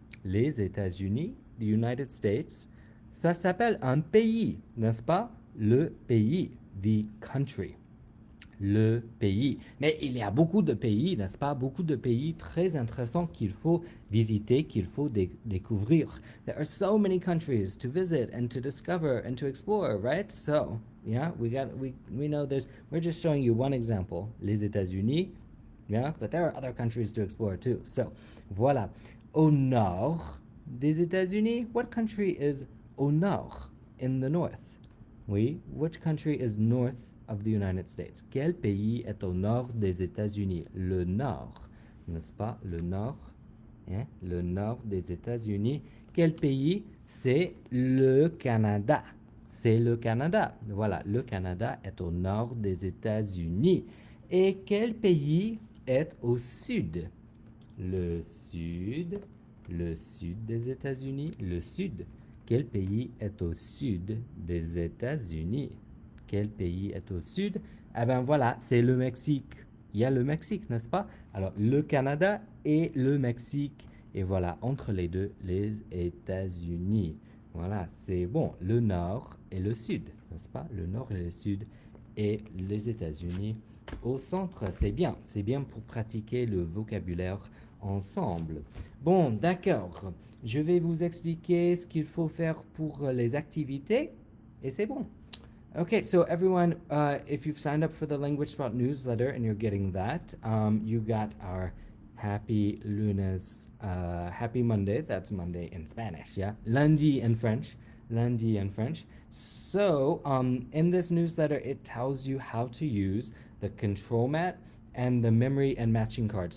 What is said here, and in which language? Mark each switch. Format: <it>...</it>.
<fr>Les États-Unis,</fr> <en>the United States,</en> <fr>ça s'appelle un pays, n'est-ce pas? Le pays,</fr> <en>the country.</en> <fr>Le pays. Mais il y a beaucoup de pays, n'est-ce pas? Beaucoup de pays très intéressants qu'il faut visiter, qu'il faut découvrir.</fr> <en>There are so many countries to visit and to discover and to explore, right? So, yeah, we know we're just showing you one example, les États-Unis, yeah, but there are other countries to explore too. So, voilà.</en> <fr>Au nord des États-Unis,</fr> <en>what country is</en> <fr>au nord,</fr> <en>in the north? Oui, which country is north of the United States?</en> <fr>Quel pays est au nord des États-Unis? Le nord, n'est-ce pas? Le nord, hein? Le nord des États-Unis. Quel pays? C'est le Canada. C'est le Canada. Voilà, le Canada est au nord des États-Unis. Et quel pays est au sud? Le sud. Le sud des États-Unis. Le sud. Quel pays est au sud des États-Unis? Quel pays est au sud? Eh ben voilà, c'est le Mexique. Il y a le Mexique, n'est-ce pas? Alors, le Canada et le Mexique. Et voilà, entre les deux, les États-Unis. Voilà, c'est bon, le nord et le sud, n'est-ce pas? Le nord et le sud et les États-Unis au centre. C'est bien pour pratiquer le vocabulaire ensemble. Bon, d'accord. Je vais vous expliquer ce qu'il faut faire pour les activités et c'est bon.</fr> <en>Okay, so everyone, if you've signed up for the Language Sprout newsletter and you're getting that, you got our Happy Lunes, Happy Monday. That's Monday in Spanish, yeah? Lundi in French. Lundi in French. So, in this newsletter, it tells you how to use the control mat and the memory and matching cards.</en>